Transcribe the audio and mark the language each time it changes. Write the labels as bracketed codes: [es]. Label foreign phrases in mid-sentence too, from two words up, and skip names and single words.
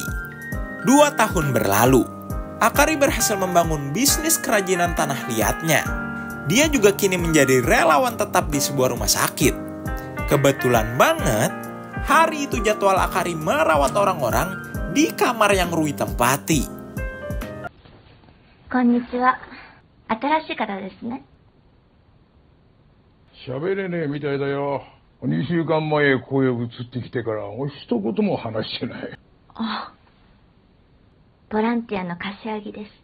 [id] 2 tahun berlalu, Akari berhasil membangun bisnis kerajinan tanah liatnya. Dia juga kini menjadi relawan tetap di sebuah rumah sakit. Kebetulan banget, hari itu jadwal Akari merawat orang-orang di kamar yang Rui tempati. [ja] こんにちは。新しい方ですね。喋れねえみたいだよ。2週間前声を移ってきてから一言も話してない。あ、ボランティアの柏木です。